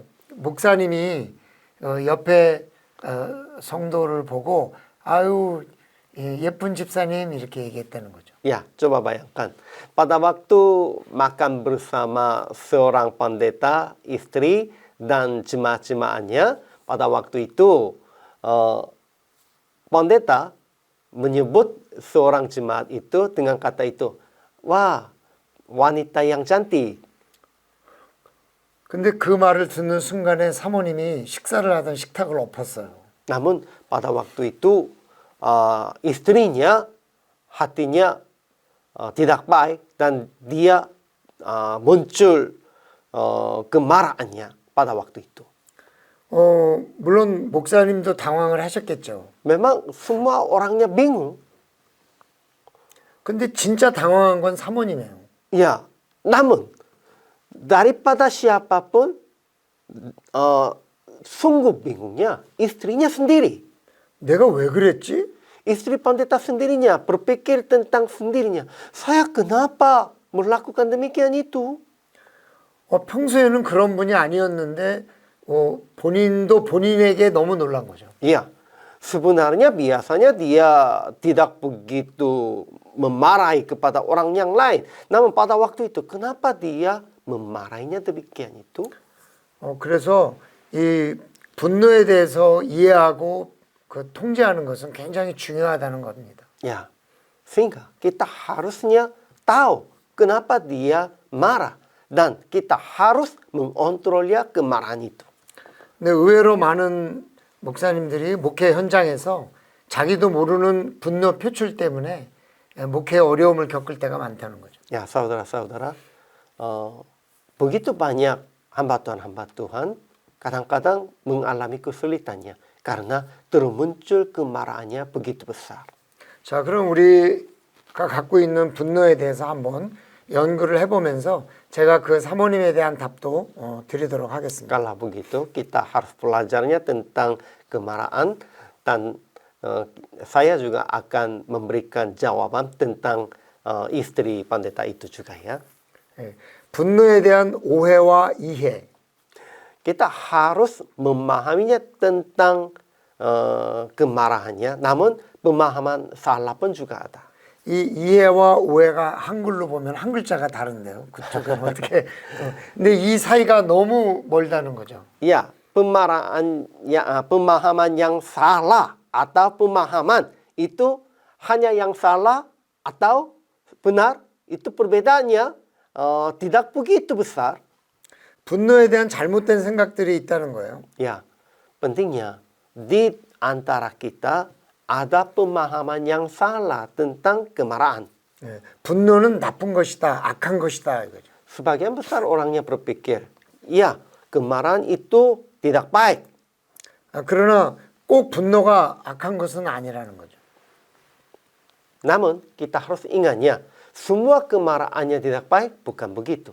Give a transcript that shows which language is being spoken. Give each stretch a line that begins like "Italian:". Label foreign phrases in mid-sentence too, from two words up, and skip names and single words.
Korean: 목사님이 옆에 성도를 보고 아유 예쁜 집사님 이렇게 얘기했다는 거죠.
Indonesian: Ya, coba bayangkan. Pada waktu makan bersama seorang pendeta, istri, dan jemaat-jemaatnya, pada waktu itu pendeta menyebut seorang jemaat itu dengan kata itu, wah, wanita yang cantik.
Korean: 근데 그 말을 듣는 순간에 사모님이 식사를 하던 식탁을 엎었어요.
Indonesian: Namun pada waktu itu istrinya hatinya tidak baik dan dia muncul kemarahannya pada waktu itu.
Korean: 물론 목사님도 당황을 하셨겠죠.
Indonesian: Memang semua orangnya bingung.
Korean: 근데 진짜 당황한 건 사모님이에요.
Indonesian: Ya, namun daripada siapapun sungguh bingungnya istrinya sendiri.
Korean: 내가 왜 그랬지?
Indonesian: Istri pendeta sendirinya berpikir tentang sendirinya. Saya kenapa melakukan demikian itu?
Korean: 평소에는 그런 분이 아니었는데 본인도 본인에게 너무 놀란 거죠.
Indonesian: Iya, sebenarnya biasanya dia tidak begitu memarahi kepada orang yang lain. Namun pada waktu itu, kenapa dia memarahinya demikian itu?
Korean: 그래서 이 분노에 대해서 이해하고 그 통제하는 것은 굉장히 중요하다는 겁니다.
Indonesian: Ya, sehingga kita harusnya tahu kenapa dia marah. Dan kita harus mengontrolnya kemarahan itu.
Korean: 근데 의외로 많은 목사님들이 목회 현장에서 자기도 모르는 분노 표출 때문에 목회에 어려움을 겪을 때가 많다는 거죠.
Indonesian: Ya, saudara-saudara, begitu banyak hamba Tuhan kadang-kadang mengalami kesulitannya karena termuncul kemarahannya begitu besar.
Korean: 자, 그럼 우리가 갖고 있는 분노에 대해서 한번 연구를 해보면서 제가 그 사모님에 대한 답도 드리도록 하겠습니다.
Indonesian: Kalau begitu, kita harus belajarnya tentang kemarahan dan saya juga akan memberikan jawaban tentang istri pendeta itu juga ya.
Korean: 분노에 대한 오해와 이해.
Indonesian: Kita harus memahaminya tentang kemarahannya, namun pemahaman salah pun juga ada.
Korean: 이 이해와 오해가 한글로 보면 한 글자가 다른데요. 그쪽은 어떻게? 근데 이 사이가 너무 멀다는 거죠.
Indonesian: Ya, pemahaman yang salah atau pemahaman itu hanya yang salah atau benar itu perbedaannya tidak begitu besar.
Korean: 분노에 대한 잘못된 생각들이 있다는 거예요.
Indonesian: Ya, pentingnya di antara kita ada pemahaman yang salah tentang kemarahan.
Korean: 분노는 나쁜 것이다, 악한 것이다 이거죠.
Indonesian: Sebagian besar orangnya berpikir, ya kemarahan itu tidak baik.
Korean: 그러나 꼭 분노가 악한 것은 아니라는 거죠.
Indonesian: Namun kita harus ingatnya, semua kemarahannya tidak baik bukan begitu.